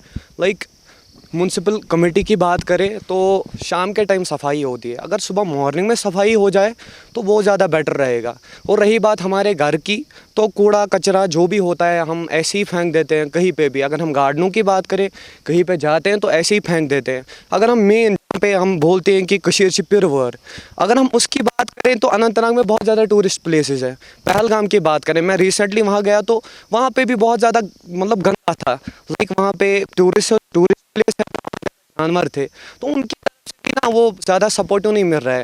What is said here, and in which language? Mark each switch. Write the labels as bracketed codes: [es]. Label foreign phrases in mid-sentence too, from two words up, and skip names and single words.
[hi] लाइक [en] municipal committee [hi] की बात करें तो शाम के टाइम सफाई होती है, अगर सुबह मॉर्निंग में सफाई हो जाए तो वो ज़्यादा बेटर रहेगा। और रही बात हमारे घर की, तो कूड़ा कचरा जो भी होता है हम ऐसे ही फेंक देते हैं कहीं पे भी। अगर हम गार्डनों की बात करें, कहीं पे जाते हैं तो ऐसे ही फेंक देते हैं। अगर हम मेन पे हम बोलते हैं कि [ks] कशीर छ पिरवर, [hi] अगर हम उसकी बात करें तो अनंतनाग में बहुत ज़्यादा [en] tourist places [hi] है। पहलगाम की बात करें, मैं रिसेंटली वहाँ गया तो वहाँ पे भी बहुत ज़्यादा मतलब गंदा था। लाइक वहाँ पे [en] tourist place [hi] है, जानवर थे, तो उनकी ना वो ज़्यादा सपोर्ट नहीं मिल रहा है।